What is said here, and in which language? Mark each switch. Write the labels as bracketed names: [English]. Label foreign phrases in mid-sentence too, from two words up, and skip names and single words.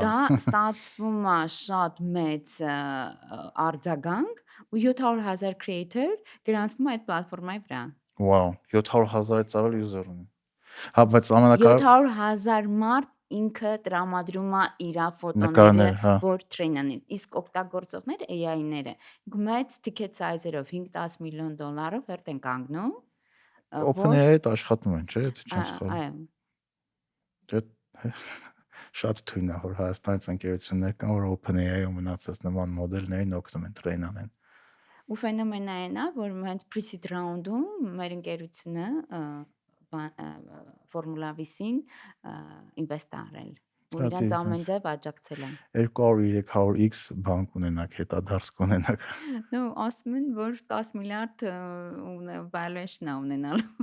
[Armenian] դա ստացվում է շատ մեծ արձագանք ու 700,000 creator գրանցվում է այդ պլատֆորմայի վրա։ Վաու, 700,000-ից ավել user ունի։ Հա, բայց ամենակարևոր 700,000 մարդ ինքը տրամադրում է իր ֆոտոները, նկարներ, հա։ որ train անեն։ Իսկ օգտագործողները AI-ները մեծ [English] ticket size- [Armenian] երով 5-10 միլիոն դոլարով հերթ են կանգնում, որ OpenAI-ի հետ աշխատում են, չէ՞, եթե չեմ սխալվում։ այո, Դե շատ թույն է, որ Հայաստանից ընկերություններ կան, որ OpenAI-ում մնացած նման մոդելներին օգնում են train անեն։ ու ֆենոմենը այն է, որ հենց [English] pre-seed round- [Armenian] ում մեր ընկերությունը Formula VC-ին ինվեստ արել ու Դա իրանց ամեն ինտենս ձև աջակցել են։ 200-300x բանկ ունենաք, հետադարձ կունենաք։ Նու ասում են, որ 10 միլիարդ valuation-ա ունենալու։